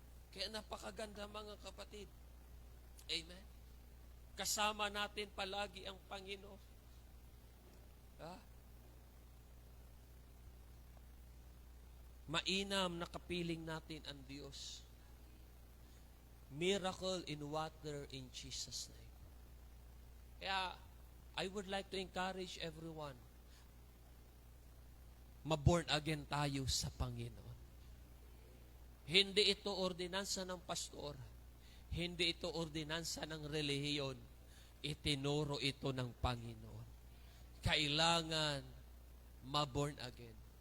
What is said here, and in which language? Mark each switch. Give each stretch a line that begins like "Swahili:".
Filipino: Kaya napakaganda mga kapatid. Amen. Kasama natin palagi ang Panginoon. Mainam na kapiling natin ang Diyos.
English: Miracle in water in Jesus' name. Kaya, I would like to encourage everyone,
Filipino: ma-born again tayo sa Panginoon. Hindi ito ordinansa ng pastor. Hindi ito ordinansa ng relihiyon. Itinuro ito ng Panginoon. Kailangan ma-born again.